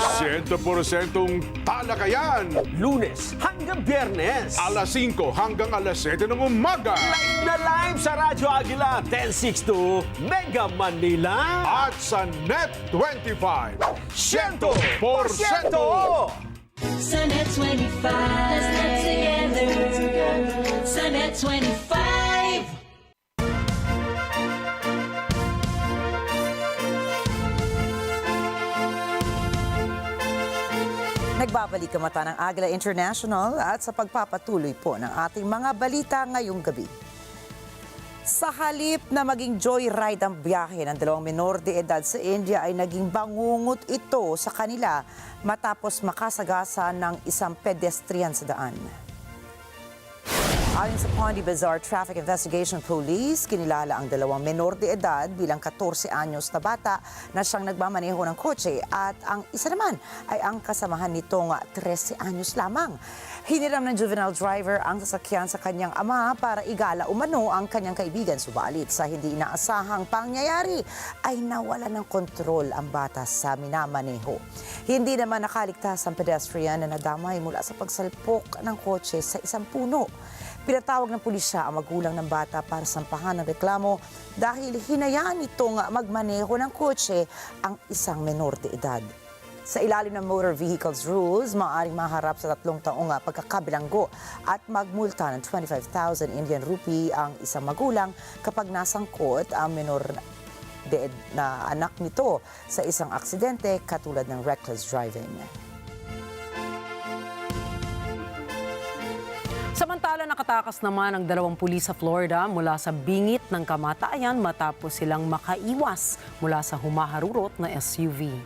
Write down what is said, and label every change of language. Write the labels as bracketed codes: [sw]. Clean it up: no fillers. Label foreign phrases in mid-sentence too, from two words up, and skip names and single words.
[tl] 100% talakayan. Lunes hanggang Biyernes. Alas 5 hanggang alas 7 ng umaga. Live na live sa Radyo Agila 1062 Mega Manila. At sa NET25. 100%! Sa NET25, [en] let's get together. [tl] Sa NET25. Nagbabalik ang mata ng Agila International at sa pagpapatuloy po ng ating mga balita ngayong gabi. Sa halip na maging joyride ang biyahe ng dalawang menor de edad sa India ay naging bangungot ito sa kanila matapos makasagasa ng isang pedestrian sa daan. Ayon sa Pondy Bazaar Traffic Investigation Police, kinilala ang dalawang menor de edad bilang 14 anyos na bata na siyang nagmamaneho ng kotse at ang isa naman ay ang kasamahan nitong 13 anyos lamang. Hiniram ng [en] juvenile driver [tl] ang sasakyan sa kanyang ama para igala umano ang kanyang kaibigan. Subalit sa hindi inaasahang pangyayari ay nawala ng kontrol ang bata sa minamaneho. Hindi naman nakaligtas ang pedestrian na nadamay mula sa pagsalpok ng kotse sa isang puno. Pinatawag ng pulisya ang magulang ng bata para sampahan ng reklamo dahil hinayaan itong magmaneho ng kotse ang isang menor de edad. Sa ilalim ng Motor Vehicles Rules, maaaring maharap sa 3 taong pagkakabilanggo at magmulta ng 25,000 [en] Indian rupee [tl] ang isang magulang kapag nasangkot ang menor de edad na anak nito sa isang aksidente katulad ng [en] reckless driving. [tl] Samantala, nakatakas naman ang 2 pulis sa Florida mula sa bingit ng kamatayan matapos silang makaiwas mula sa humaharurot na SUV.